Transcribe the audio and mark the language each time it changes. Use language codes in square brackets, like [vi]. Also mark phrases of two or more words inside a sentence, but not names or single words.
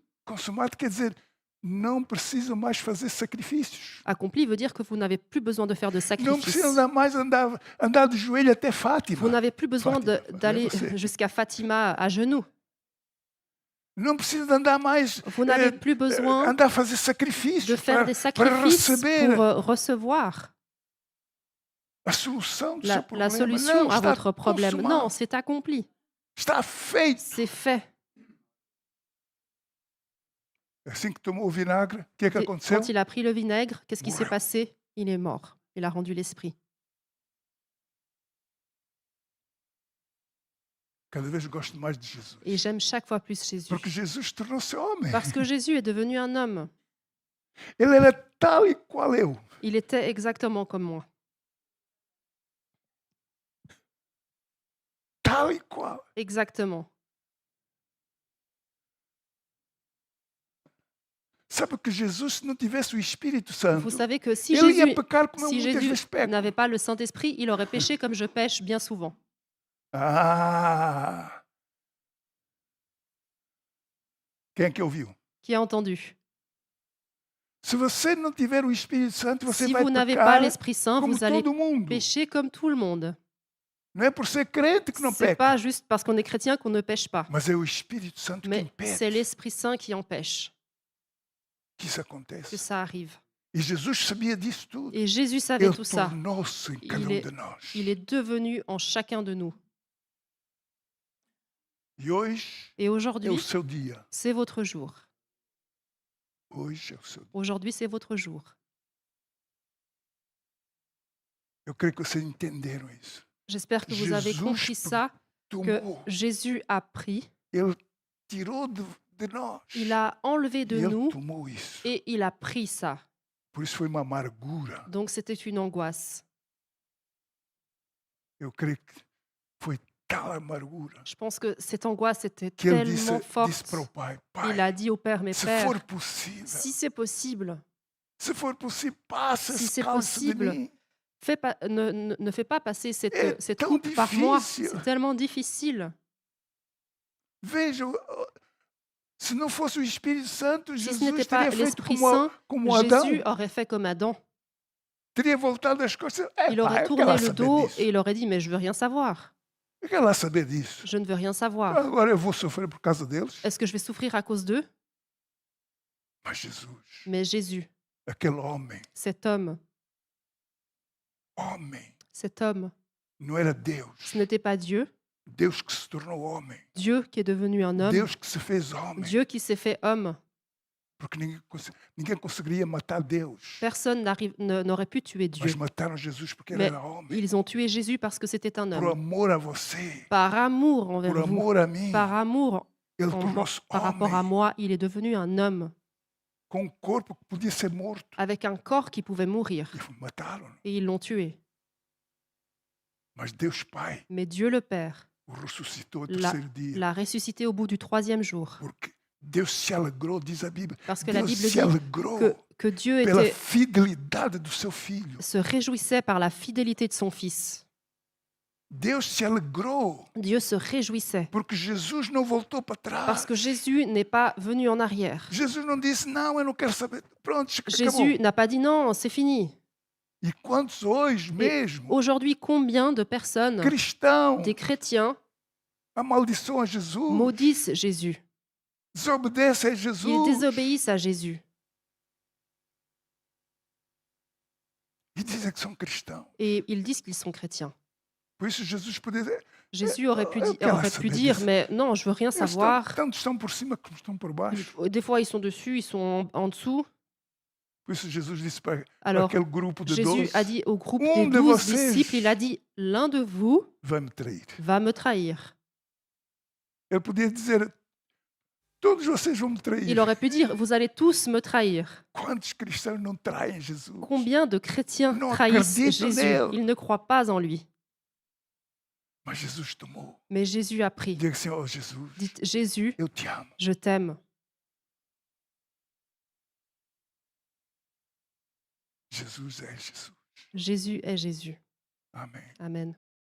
[pt] Consumado quer dizer não precisa mais fazer sacrifícios. [fr] Accompli veut dire que vous n'avez plus besoin de faire de [pt] Não [fr] sacrifices. [pt] precisa mais andar de joelho até Fátima. [fr] Vous n'avez plus besoin Fatima, d'aller [pt] você. [fr] jusqu'à Fatima à genoux. [pt] Não precisa andar mais [fr] Vous n'avez plus besoin [pt] andar a fazer [fr] de [pt] sacrifícios [fr] faire des [pt] para [fr] sacrifices [pt] receber [fr] pour recevoir [pt] a solução do seu [fr] la [pt] problema. [fr] solution [pt] Não, [fr] à [pt] está [fr] votre problème. [pt] consumado. [fr] Non, c'est accompli. [pt] Está feito. [fr] C'est fait. [pt] Assim que tomou o vinagre, o que é que [fr] Et [pt] aconteceu? [fr] quand il a pris le vinaigre, qu'est-ce qui s'est [pt] Morreu. [fr] passé? Il est mort. Il a rendu l'esprit. [pt] Cada vez eu gosto mais de Jesus. [fr] Et j'aime chaque fois plus Jésus. [pt] Porque Jesus tornou-se homem. [fr] Parce que Jésus est devenu un homme. [pt] Ele era tal e qual eu. [fr] Il était exactement comme moi. [pt] Tal e qual. [fr] Exactement. [pt] Sabe que Jesus, se não tivesse o Espírito Santo, [fr] Vous savez que si [pt] ele ia [fr] Jésus, [pt] pecar como eu [fr] si [pt] muitas [fr] Jésus [pt] vezes peco. [fr] n'avait pas le Saint-Esprit, il aurait péché comme je pêche bien souvent. [pt] Ah! Quem é que ouviu? [fr] Qui a entendu? [pt] Se você não tiver o Espírito Santo, você [fr] Si [pt] vai [fr] vous n'avez pas [pt] pecar [fr] l'Esprit Saint, [pt] como [fr] vous allez [pt] todo mundo. [fr] pécher comme tout le monde. [pt] Não é por ser crente que não [fr] C'est [pt] peca, [fr] pas juste parce qu'on est chrétien qu'on ne pêche pas, [pt] mas é o Espírito Santo que [fr] mais [pt] impede [fr] c'est l'Esprit Saint qui empêche [pt] que isso [fr] que [pt] aconteça. [fr] ça arrive. [pt] E Jesus sabia disso tudo. [fr] Et Jésus savait [pt] Ele [fr] tout ça. [pt] tornou-se em cada [fr] Il [pt] de nós. [fr] Il est devenu en chacun de nous. [pt] E hoje [fr] Et [pt] é o [fr] aujourd'hui, [pt] seu dia. [fr] c'est votre jour. [pt] Hoje é o seu dia. [fr] Aujourd'hui, c'est votre jour. [pt] Eu creio que vocês entenderam isso. [fr] J'espère que vous avez [pt] Jesus [fr] compris ça, que [pt] Tomou. [fr] Jésus a pris, [pt] Ele tirou de nós. [fr] il a enlevé [pt] E [fr] de [pt] ele [fr] nous [pt] tomou isso. [fr] et il a pris ça. [pt] Por isso foi uma amargura. [fr] Donc c'était une angoisse. [pt] Eu creio que foi tal amargura [fr] Je pense que cette angoisse était [pt] que ele disse [fr] tellement [pt] para o [fr] forte. [pt] pai, [fr] Il [pt] pai, [fr] a dit au Père, mais [pt] se [fr] Père, [pt] for possível, [fr] si c'est possible, [pt] se for possível, passa [fr] si [pt] esse [fr] c'est [pt] cálice de [fr] possible, [pt] mim. [fr] ne fais pas passer cette, est cette [pt] tão [fr] coupe par moi. difficile. C'est tellement difficile. [pt] Veja, se não fosse o Espírito Santo, [fr] Si ce [pt] Jesus [fr] n'était pas [pt] teria feito [fr] l'Esprit [pt] como, [fr] Saint, [pt] como Adão. [fr] Jésus aurait fait comme Adam. [pt] Teria voltado as costas. [fr] Il aurait [pt] Eu [fr] tourné [pt] quero lá [fr] le [pt] saber dos disso. [fr] et il aurait dit, mais je veux rien savoir. [pt] Eu quero lá saber disso. [fr] Je ne veux rien savoir. [pt] Agora eu vou sofrer por causa deles. [fr] Est-ce que je vais souffrir à cause d'eux? [pt] Mas Jesus, [fr] Mais Jésus, [pt] aquele homem, [fr] cet homme, [pt] não era Deus. [fr] ce n'était pas Dieu, [pt] Deus que se tornou homem. [fr] Dieu qui est devenu un homme, [pt] Deus que se fez homem. [fr] Dieu qui s'est fait homme. [pt] Porque ninguém conseguiria matar Deus. [fr] Personne n'aurait pu tuer Dieu. [pt] Mas mataram Jesus porque ele [fr] Mais [pt] era homem. [fr] ils ont tué Jésus parce que c'était un [pt] Por [fr] homme. [pt] amor a você, [fr] Par amour envers [pt] por [fr] vous, [pt] amor a mim, [fr] par amour [pt] ele [fr] en- [pt] tornou-se [fr] par rapport à [pt] homem. [fr] moi, il est devenu un homme [pt] Com um corpo que podia ser morto. [fr] avec un corps qui pouvait mourir. [pt] E mataram. [fr] Et ils l'ont tué. [pt] Mas Deus Pai [fr] Mais Dieu le Père [pt] o ressuscitou ao [fr] l'a [pt] terceiro dia. [fr] l'a ressuscité au bout du 3e jour. [pt] Porque Deus se alegrou, diz a Bíblia. [fr] Parce que la [pt] Deus [fr] Bible [pt] se [fr] dit [pt] alegrou [fr] que Dieu [pt] pela [fr] était, [pt] fidelidade do seu filho. [fr] se réjouissait par la fidélité de son Fils. [pt] Deus se alegrou, [fr] Dieu se réjouissait [pt] porque Jesus não voltou para [fr] parce [pt] trás. [fr] que Jésus n'est pas venu en arrière. [pt] Jesus não disse, não, eu não quero saber. Pronto, acabou. [fr] Jésus n'a pas dit non, c'est fini. [pt] E quantos hoje [fr] Et [pt] mesmo, [fr] aujourd'hui, combien de personnes, [pt] cristãos, [fr] des chrétiens, [pt] amaldiçoam a Jesus, [fr] maudissent Jésus? [pt] desobedecem a [fr] Ils [pt] Jesus [fr] désobéissent à Jésus [pt] e dizem que são cristãos. [fr] et ils disent qu'ils sont chrétiens. [pt] Por isso Jesus podia dizer, [fr] Jésus aurait pu, [pt] eu quero [fr] aurait pu [pt] saber [fr] dire, [pt] disso. [fr] mais non, je veux rien [pt] Eles [fr] savoir. [pt] tanto estão por cima como estão por baixo. [fr] Des fois, ils sont dessus, ils sont en dessous. [pt] Por isso Jesus disse para [fr] Alors, [pt] aquele grupo de Jésus 12, [fr] a dit au groupe [pt] Um [fr] des [pt] de [fr] 12 [pt] vocês [fr] disciples, il a dit, l'un de vous [pt] vai me trair. [fr] va me trahir. [pt] Ele podia dizer, todos vocês vão me trair. [fr] Il aurait pu dire, vous allez tous me trahir. [pt] Quantos cristãos não traem Jesus? [fr] Combien de chrétiens [pt] Non, [fr] trahissent [pt] acreditam [fr] Jésus? [pt] nele. [fr] Ils ne croient pas en lui. [pt] Mas Jesus tomou. [fr] Mais Jésus a pris. [pt] Diga assim, oh Jesus, [fr] Dites, Jésus, [pt] eu te amo. [fr] je t'aime. [pt] Jesus é Jesus. [fr] Jésus est Jésus. [pt] Amém. [fr] Amen.